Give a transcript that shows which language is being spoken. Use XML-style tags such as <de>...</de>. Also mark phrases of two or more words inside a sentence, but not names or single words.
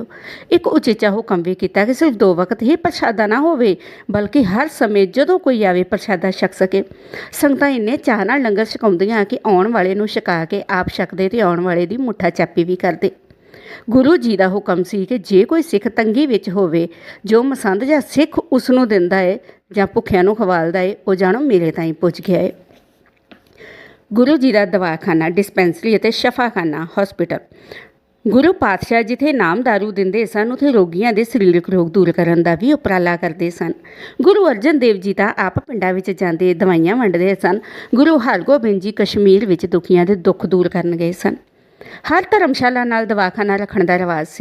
<pa>ਇਕ ਉਚੇਚਾ ਹੁਕਮ ਭੀ ਕੀਤਾ ਕਿ ਸਿਰਫ਼ 2 ਵਕਤ ਹੀ ਪ੍ਰਸ਼ਾਦਾ ਨਾ ਹੋਵੇ, ਬਲਕਿ ਹਰ ਸਮੇਂ ਜਦੋਂ ਕੋਈ ਆਵੇ ਪ੍ਰਸ਼ਾਦਾ ਛਕ ਸਕੇ। ਸੰਗਤਾਂ ਇੰਨੇ ਚਾਅ ਨਾਲ ਲੰਗਰ ਛਕਾਉਂਦੀਆਂ ਕਿ ਆਉਣ ਵਾਲੇ ਨੂੰ ਛਕਾ ਕੇ ਆਪ ਛਕਦੇ ਤੇ ਆਉਣ ਵਾਲੇ ਦੀ ਮੁੱਠਾ ਚਾਪੀ ਭੀ ਕਰਦੇ। ਗੁਰੂ ਜੀ ਕਾ ਹੁਕਮ ਸੀ ਕਿ ਜੇ ਕੋਈ ਸਿੱਖ ਤੰਗੀ ਵਿੱਚ ਹੋਵੇ, ਜੋ ਮਸੰਦ ਜਾਂ ਸਿੱਖ ਉਸਨੂੰ ਦਿੰਦਾ ਹੈ ਜਾਂ ਭੁੱਖਿਆਂ ਨੂੰ ਖਵਾਲਦਾ ਹੈ, ਉਹ ਜਾਣੋ ਮੇਰੇ ਤਾਈਂ ਪੁੱਜ ਗਿਆ ਹੈ। ਗੁਰੂ ਜੀ ਕਾ ਦਵਾਖ਼ਾਨਾ, ਡਿਸਪੈਂਸਰੀ ਅਤੇ ਸ਼ਫ਼ਾਖ਼ਾਨਾ ਹੌਸਪਿਟਲ। ਗੁਰੂ ਪਾਤਸ਼ਾਹ ਜਿੱਥੇ ਨਾਮ ਦਾਰੂ ਦਿੰਦੇ ਸਨ, ਉੱਥੇ ਰੋਗੀਆਂ ਕੇ ਸਰੀਰਕ ਰੋਗ ਦੂਰ ਕਰਨੇ ਕਾ ਭੀ ਉਪਰਾਲਾ ਕਰਤੇ ਸਨ। ਗੁਰੂ ਅਰਜਨ ਦੇਵ ਜੀ ਤਾਂ ਆਪ ਪਿੰਡਾਂ ਵਿੱਚ ਜਾਂਦੇ ਦਵਾਈਆਂ ਵੰਡਦੇ ਸਨ। ਗੁਰੂ ਹਰਗੋਬਿੰਦ ਜੀ ਕਸ਼ਮੀਰ ਵਿੱਚ ਦੁਖੀਆਂ ਦੇ ਦੁੱਖ ਦੂਰ ਕਰਨ ਗਏ ਸਨ। ਹਰ ਧਰਮਸ਼ਾਲਾ ਨਾਲ ਦਵਾਖ਼ਾਨਾ ਰੱਖਣੇ ਕਾ ਰਿਵਾਜ ਸੀ।</pa>